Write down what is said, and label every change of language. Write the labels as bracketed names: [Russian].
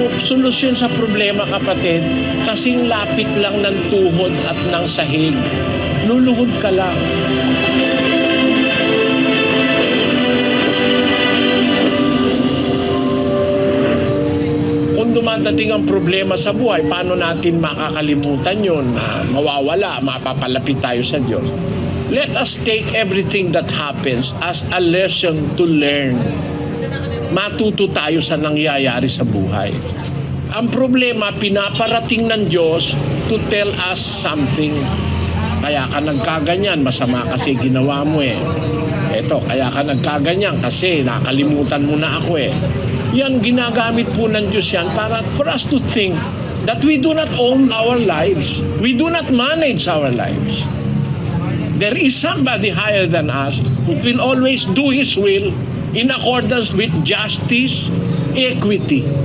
[Filipino] Solusyon sa problema, kapatid, kasing lapit lang ng tuhod at ng sahig. Luluhod ka lang. Kung dumadating ang problema sa buhay, paano natin makakalimutan yun na mawawala, mapapalapit tayo sa Diyos? [English] Let us take everything that happens as a lesson to learn. [Filipino] Matuto tayo sa nangyayari sa buhay. Ang problema, pinaparating ng Diyos [English] to tell us something. [Filipino] Kaya ka nagkaganyan, masama kasi ginawa mo eh. Eto, kaya ka nagkaganyan kasi nakalimutan mo na ako eh. Yan, ginagamit po ng Diyos yan para [English] for us to think that we do not own our lives. We do not manage our lives. There is somebody higher than us who will always do His will in accordance with justice, equity.